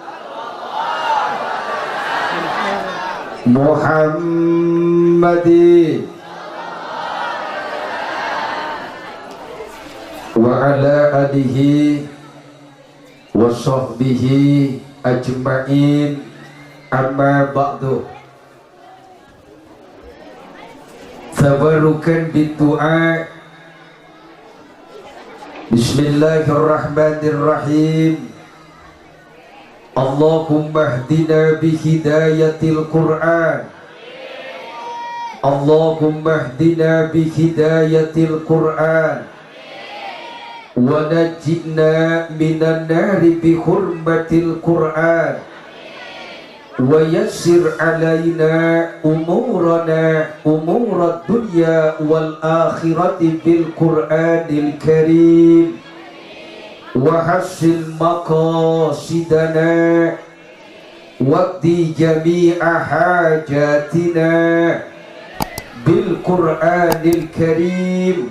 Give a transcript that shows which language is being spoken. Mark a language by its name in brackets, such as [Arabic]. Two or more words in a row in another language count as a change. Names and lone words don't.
[Arabic] وعلى آله وصحبه أجمعين أما بعد. تبركا بالدعاء. بسم الله الرحمن الرحيم. اللهم اهدنا بهداية القرآن. اللهم اهدنا بهداية القرآن ونجنا من النار بحرمة القرآن ويسر علينا أمورنا أمور الدنيا والآخرة بالقرآن الكريم وحصل مقاصدنا واقض جميع حاجاتنا بالقرآن الكريم.